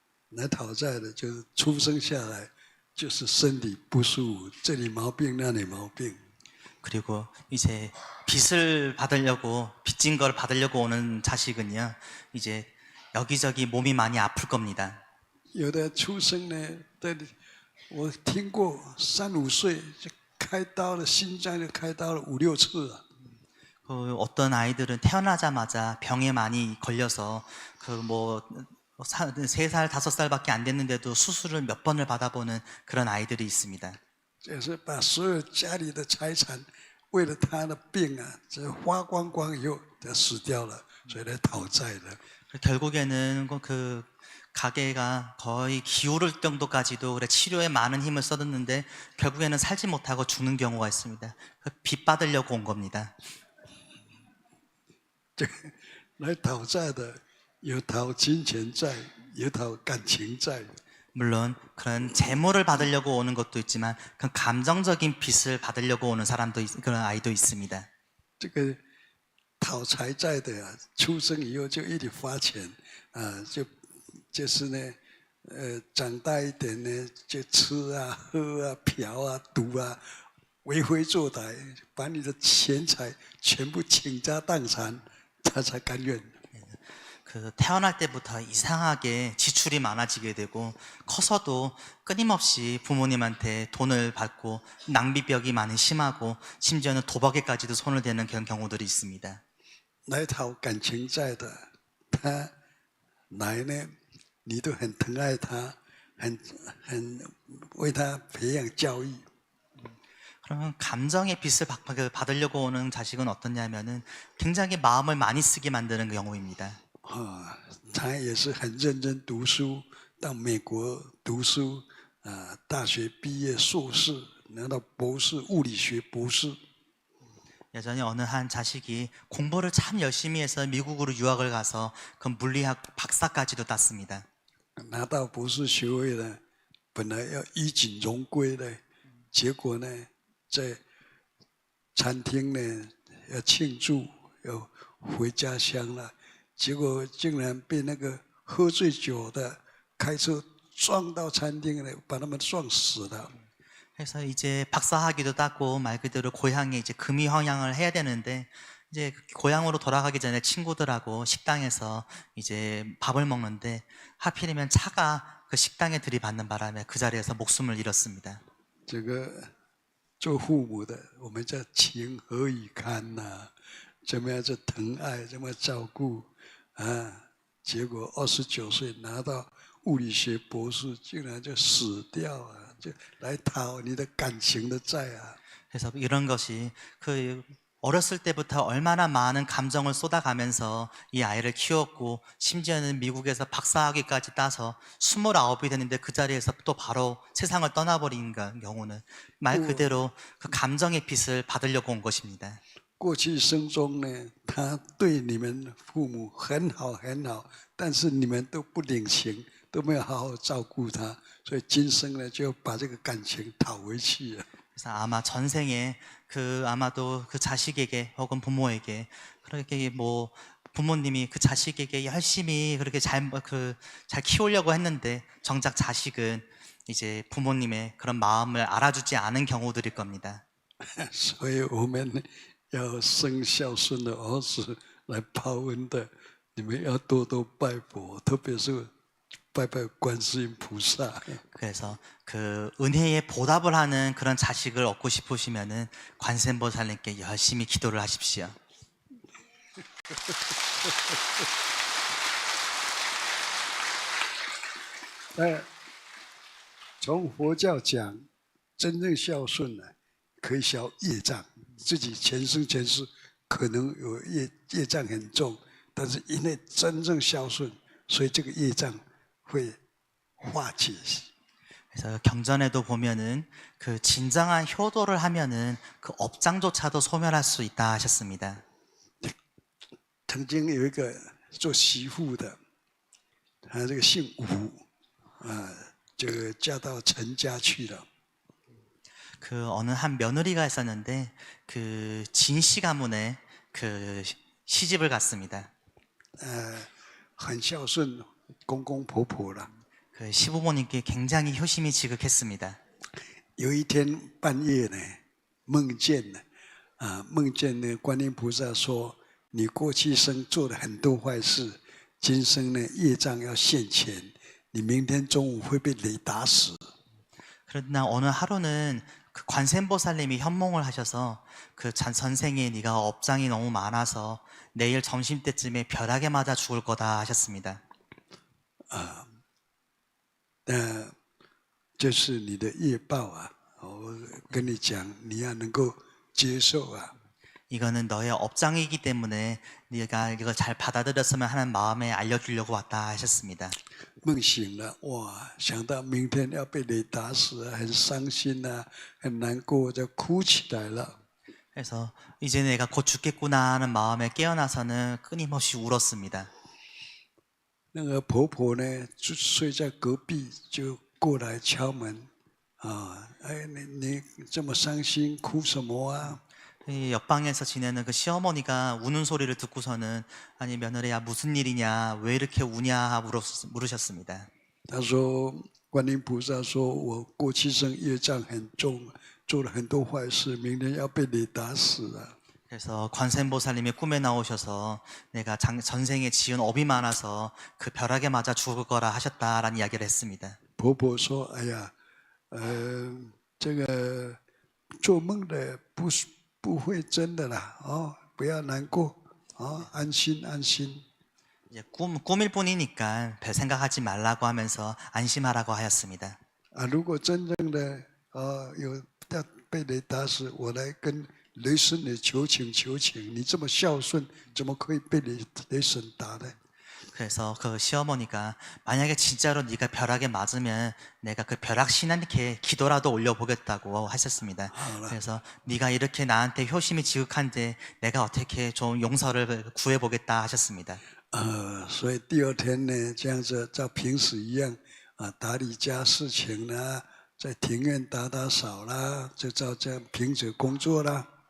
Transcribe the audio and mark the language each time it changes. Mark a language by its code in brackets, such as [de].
[zh] 来讨债的，就是出生下来就是身体不舒服，这里毛病那里毛病。 [ko] 그리고 이제 빚진 걸 받으려고 오는 자식은요, 이제 여기저기 몸이 많이 아플 겁니다. [zh] 有的出生呢，我听过3、5岁就开刀了，心脏就开刀了5、6次了。 [ko] 그 어떤 아이들은 태어나자마자 병에 많이 걸려서 3살, 5살밖에 안 됐는데도 수술을 몇 번을 받아보는 그런 아이들이 있습니다. [zh] 就是把所有家里的财产，为了他的病啊，这花光光以后，就死掉了，所以来讨债的。 [ko] 결국에는 그 가게가 거의 기울을 정도까지도 그래 치료에 많은 힘을 써뒀는데 결국에는 살지 못하고 죽는 경우가 있습니다. 빚 받으려고 온 겁니다. [zh] 来讨债的，有讨金钱债，有讨感情债。 [ko] 물론 그런 재물을 받으려고 오는 것도 있지만 그 감정적인 빚을 받으려고 오는 그런 아이도 있습니다. [zh] 这个讨财债的啊，出生以后就一直花钱啊，就是呢，长大一点呢，就吃啊、喝啊、嫖啊、赌啊，为非作歹，把你的钱财全部倾家荡产，他才甘愿。 [ko] 그 태어날 때부터 이상하게 지출이 많아지게 되고 커서도 끊임없이 부모님한테 돈을 받고 낭비벽이 많이 심하고 심지어는 도박에까지도 손을 대는 그런 경우들이 있습니다. [zh] 来讨感情债的，他来呢，你都很疼爱他，很为他培养教育。 [ko] 그러면 감정의 빚을 받으려고 오는 자식은 어떠냐면은 굉장히 마음을 많이 쓰게 만드는 경우입니다. [zh] 他也是很认真读书，到美国读书，大学毕业硕士，拿到博士，物理学博士。 [ko] 예전에 어느 한 자식이 공부를 참 열심히 해서 미국으로 유학을 가서 그 물리학 박사까지도 땄습니다. [zh] 拿到博士学位了，本来要衣锦荣归的，结果呢，在餐厅呢要庆祝，要回家乡了，结果竟然被那个喝醉酒的开车撞到餐厅了，把他们撞死了。 [ko] 그래서 이제 박사학위도 따고 말 그대로 고향에 이제 금이 환영을 해야 되는데 이제 고향으로 돌아가기 전에 친구들하고 식당에서 이제 밥을 먹는데 하필이면 차가 그 식당에 들이받는 바람에 그 자리에서 목숨을 잃었습니다. [zh] 这个做父母的，我们叫情何以堪呐、怎么样去疼爱，怎么照顾啊？结果29岁拿到物理学博士，竟然就死掉了，就来讨你的感情的债啊！ [ko] 그래서 이런 것이 그 어렸을 때부터 얼마나 많은 감정을 쏟아가면서 이 아이를 키웠고 심지어는 미국에서 박사학위까지 따서 29이 됐는데 그 자리에서 또 바로 세상을 떠나버린 경우는 말 그대로 그 감정의 빚을 받으려고 온 것입니다. [zh] 过去生中呢，他对你们父母很好很好，但是你们都不领情，都没有好好照顾他，所以今生呢就把这个感情讨回去了。 [ko] 그래서 아마 전생에 그 아마도 그 자식에게 혹은 부모에게 그렇게 뭐 부모님이 그 자식에게 열심히 그렇게 잘 키우려고 했는데 정작 자식은 이제 부모님의 그런 마음을 알아주지 않은 경우들일 겁니다. [zh] 所以我们要生孝顺的儿子来报恩的，你们要多多拜佛，特别是拜拜观世音菩萨。 [ko] 그래서 그 은혜에 보답을 하는 그런 자식을 얻고 싶으시면은 관세음보살님께 열심히 기도를 하십시오. [zh] 从佛教讲，真正孝顺呢，可以消业障。自己前生前世可能有业障很重，但是因为真正孝顺，所以这个业障会化解。 [ko] 그래서 경전에도 보면은 그 진정한 효도를 하면은 그 업장조차도 소멸할 수 있다 하셨습니다. [zh] 曾经有一个做媳妇的，他这个姓吴，就嫁到陈家去了。 [ko] 그 어느 한 며느리가 있었는데 그 진씨 가문에 그 시집을 갔습니다. [zh] 很孝顺公公婆婆了。 [ko] 그 시부모님께 굉장히 효심이 지극했습니다. [zh] 有一天半夜呢，梦见呢观音菩萨说：“你过去生做了很多坏事，今生呢业障要现前，你明天中午会被雷打死。” [ko] 그러나 어느 하루는 그 관세음보살님이 현몽을 하셔서 그 전생에 네가 업장이 너무 많아서 내일 점심 때쯤에 벼락에 맞아 죽을 거다 하셨습니다. [zh] 这是你的业报啊！我跟你讲，你要能够接受啊！ [ko] 이거는 너의 업장이기 때문에 네가 이걸 잘 받아들였으면 하는 마음에 알려주려고 왔다 하셨습니다. [zh] 梦醒了，哇！想到明天要被雷打死，很伤心啊，很难过，就哭起来了。 [ko] 그래서 이제 내가 곧 죽겠구나 하는 마음에 깨어나서는 끊임없이 울었습니다. [zh] 那个婆婆呢，就睡在隔壁，就过来敲门，哎，你这么伤心，哭什么啊？ [ko] 이 옆방에서 지내는 그 시어머니가 우는 소리를 듣고서는 아니 며느리야 무슨 일이냐 왜 이렇게 우냐 물으셨습니다. [zh] 她说，观音菩萨说我过去生业障很重，做了很多坏事，明天要被雷打死了。 [ko] 그래서 관세음보살님이 꿈에 나오셔서 내가 전생에 지은 업이 많아서 그 벼락에 맞아 죽을 거라 하셨다라는 이야기를 했습니다. [zh] 婆婆说，哎呀，这个做梦的不会真的啦，不要难过，安心安心。 [ko] 이제 꿈일 뿐이니까 별 생각하지 말라고 하면서 안심하라고 하였습니다. [zh] 如果真正的有被雷打死，我来跟雷神也求情求情。你这么孝顺，怎么可以被雷神打呢？ [ko] 그래서 그 시어머니가 만약에 진짜로 네가 벼락에 맞으면 내가 그 벼락 신한테 기도라도 올려보겠다고 하셨습니다. 그래서 네가 이렇게 나한테 효심이 지극한데 내가 어떻게 좀 용서를 구해보겠다 하셨습니다. [zh] 所以第二天呢，这样子照平时一样打理家事情啦，在庭院打打扫啦，就照这样平时工作啦。